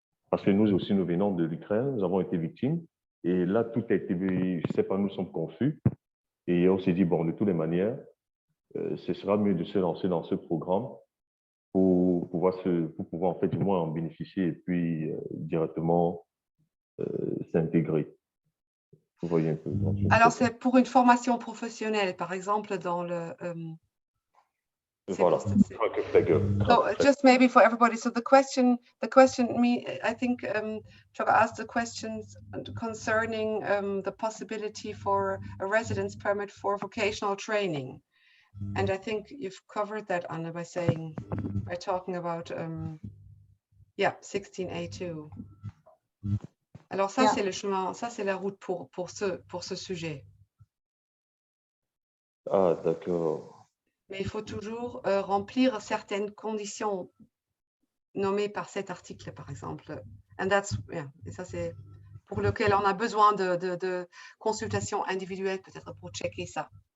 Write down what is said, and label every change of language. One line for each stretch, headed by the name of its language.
French: Parce que nous aussi, nous venons de l'Ukraine, nous avons été victimes, et là, tout a été, je ne sais pas, nous sommes confus, et on s'est dit, bon, de toutes les manières, ce sera mieux de se lancer dans ce programme pour pouvoir en fait, du moins en bénéficier et puis directement s'intégrer. Vous voyez un peu. Alors, c'est pour une formation professionnelle, par exemple, dans le Voilà.
English: So just maybe for everybody. So the question, I think Choga asked the questions concerning the possibility for a residence permit for vocational training. And I think you've covered that, Anna, by talking about, 16A2.
French: Alors ça,
English: Yeah.
French: c'est le chemin, ça c'est la route pour ce sujet. Ah, d'accord. Mais il faut toujours remplir certaines conditions nommées par cet article, par exemple.
English: And that's, yeah,
French: et ça, c'est pour lequel on a besoin de consultation individuelle, peut-être pour checker ça.